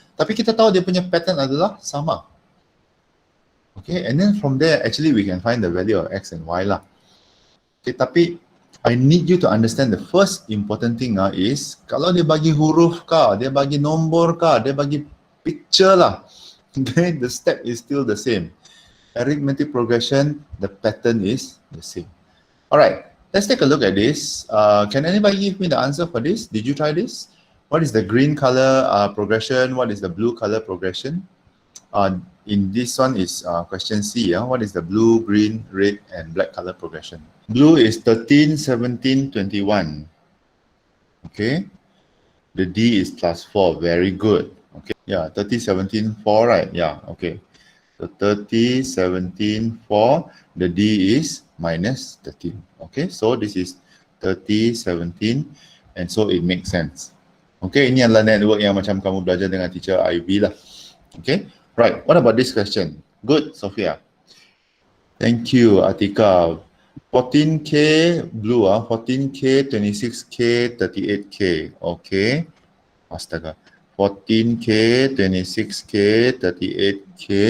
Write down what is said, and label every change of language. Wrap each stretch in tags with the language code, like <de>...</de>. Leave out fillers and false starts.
<ms>Tapi kita tahu dia punya pattern adalah sama.</ms> <en>Okay, and then from there actually we can find the value of x and y lah.</en> <ms>Okay, tapi</ms> <en>I need you to understand the first important thing is</en> <ms>kalau dia bagi huruf kah, dia bagi nombor kah, dia bagi picture lah.</ms> <en>Okay, the step is still the same. Arithmetic progression, the pattern is the same. Alright, let's take a look at this. Can anybody give me the answer for this? Did you try this? What is the green color progression? What is the blue color progression? In this one is question C. What is the blue, green, red and black color progression? Blue is 13, 17, 21. Okay. The D is plus 4. Very good. Okay. Yeah, 30, 17, 4, right? Yeah, okay. So 30, 17, 4. The D is minus 13. Okay, so this is 30, 17 and so it makes sense.</en> <ms>Okay, ini adalah network yang macam kamu belajar dengan teacher IB lah.</ms> <en>Okay, right. What about this question? Good, Sophia. Thank you, Atika. 14K blue, 14K, 26K, 38K. Okay. Astaga. 14K, 26K, 38K.</en>